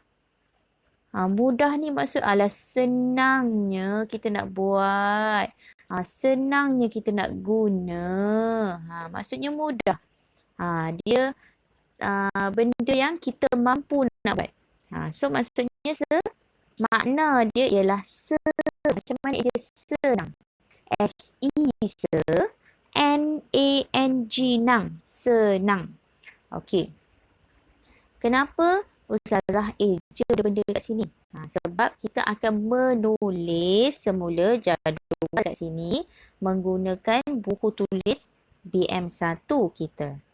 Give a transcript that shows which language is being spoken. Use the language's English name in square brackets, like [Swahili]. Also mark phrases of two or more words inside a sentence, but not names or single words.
[Malay] Mudah ni maksud senangnya kita nak buat. Senangnya kita nak guna. Maksudnya mudah. Dia benda yang kita mampu nak buat. So maksudnya makna dia ialah macam mana dia senang. S-E, se. N-A-N-G, nang. Senang. Okey. Kenapa Ustazah je ada benda kat sini. Sebab kita akan menulis semula jadual kat sini menggunakan buku tulis BM1 kita.